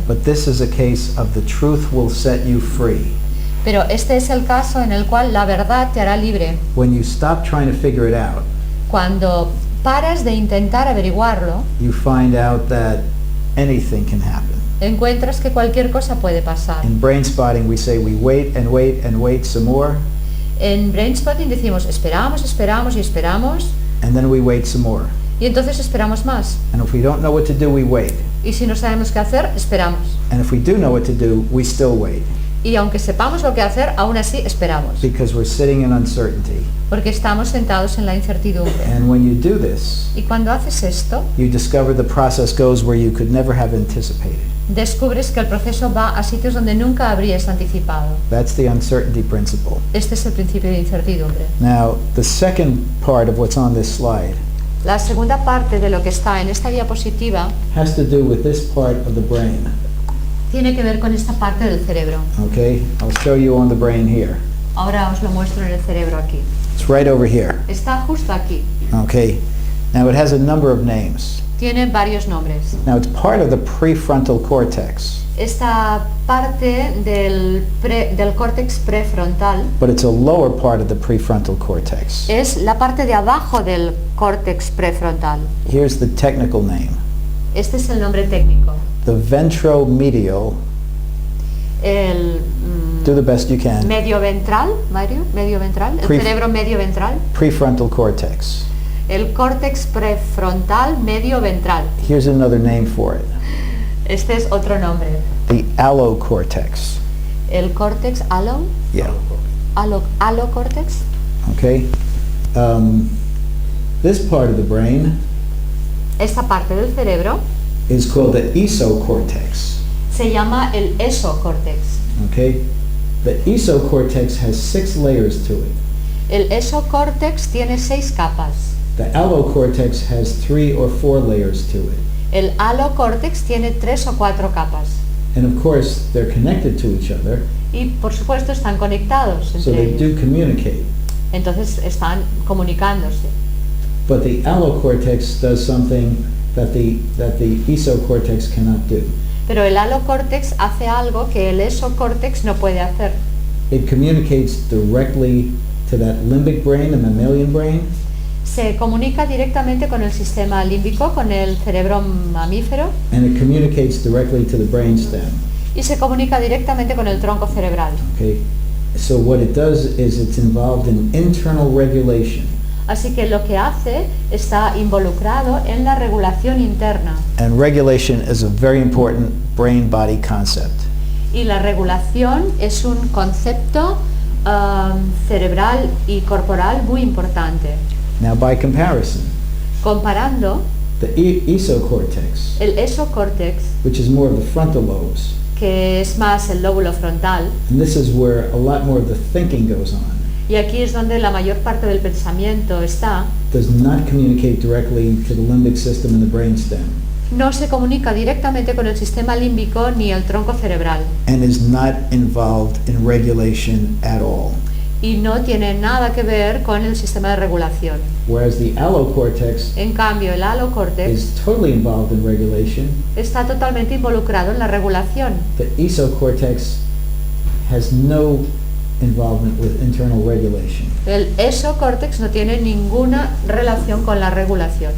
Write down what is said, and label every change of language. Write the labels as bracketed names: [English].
[English] But this is a case of the truth will set you free. [Spanish] Pero este es el caso en el cual la verdad te hará libre. [English] When you stop trying to figure it out, [Spanish] Cuando paras de intentar averiguarlo, [English] you find out that anything can happen. [Spanish] encuentras que cualquier cosa puede pasar. [English] In Brainspotting, we say we wait and wait and wait some more, [Spanish] En Brainspotting decimos esperamos, esperamos y esperamos [English] and then we wait some more. [Spanish] y entonces esperamos más. [English] And if we don't know what to do, we wait. [Spanish] Y si no sabemos qué hacer, esperamos. [English] And if we do know what to do, we still wait. [Spanish] Y aunque sepamos lo que hacer, aún así esperamos. [English] Because we're sitting in uncertainty. [Spanish] Porque estamos sentados en la incertidumbre. [English] And when you do this, [Spanish] Y cuando haces esto, [English] you discover the process goes where you could never have anticipated. [Spanish] descubres que el proceso va a sitios donde nunca habrías anticipado. [English] That's the uncertainty principle. [Spanish] Este es el principio de incertidumbre. [English] Now, the second part of what's on this slide [Spanish] La segunda parte de lo que está en esta diapositiva [English] has to do with this part of the brain. [Spanish] tiene que ver con esta parte del cerebro. [English] Okay, I'll show you on the brain here. [Spanish] Ahora os lo muestro en el cerebro aquí. [English] It's right over here. [Spanish] Está justo aquí. [English] Okay, now it has a number of names. [Spanish] Tiene varios nombres. [English] Now it's part of the prefrontal cortex, [Spanish] Esta parte del córtex prefrontal [English] but it's a lower part of the prefrontal cortex. [Spanish] es la parte de abajo del córtex prefrontal. [English] Here's the technical name. [Spanish] Este es el nombre técnico. [English] The ventromedial, [Spanish] El [English] do the best you can, [Spanish] medio ventral, Mario, medio ventral, el [English] Pref- [Spanish] cerebro medio ventral, [English] prefrontal cortex. [Spanish] el córtex prefrontal medio ventral. [English] Here's another name for it. [Spanish] Este es otro nombre. [English] The allocortex. [Spanish] El córtex [English] Yeah. [Spanish] alocórtex. [English] Okay. This part of the brain [Spanish] Esta parte del cerebro [English] is called the esocortex. [Spanish] se llama el esocórtex. [English] Okay. The esocortex has 6 layers to it. [Spanish] El esocórtex tiene 6 capas. [English] The allocortex has 3 or 4 layers to it. [Spanish] El alocórtex tiene 3 o 4 capas. [English] And of course, they're connected to each other, [Spanish] Y por supuesto están conectados [English] so [Spanish] entre [English] they [Spanish] ellos. [English] do communicate. [Spanish] Entonces están comunicándose. [English] But the allocortex does something that the esocortex cannot do. [Spanish] Pero el alocórtex hace algo que el esocórtex no puede hacer. [English] It communicates directly to that limbic brain, the mammalian brain, [Spanish] Se comunica directamente con el sistema límbico, con el cerebro mamífero, [English] and it communicates directly to the brainstem. [Spanish] y se comunica directamente con el tronco cerebral. [English] Okay? So what it does is it's involved in internal regulation. [Spanish] Así que lo que hace está involucrado en la regulación interna. [English] And regulation is a very important brain-body concept. [Spanish] Y la regulación es un concepto cerebral y corporal muy importante. [English] Now, by comparison, [Spanish] Comparando [English] the esocortex, [Spanish] el esocórtex, [English] which is more of the frontal lobes, [Spanish] que es más el lóbulo frontal, [English] and this is where a lot more of the thinking goes on, [Spanish] y aquí es donde la mayor parte del pensamiento está, [English] does not communicate directly to the limbic system and the brainstem, [Spanish] no se comunica directamente con el sistema límbico ni el tronco cerebral, [English] and is not involved in regulation at all. [Spanish] y no tiene nada que ver con el sistema de regulación. [English] Whereas the allocortex [Spanish] En cambio, el alocórtex [English] is totally involved in regulation. [Spanish] está totalmente involucrado en la regulación. [English] The esocortex has no involvement with internal regulation. [Spanish] El esocórtex no tiene ninguna relación con la regulación.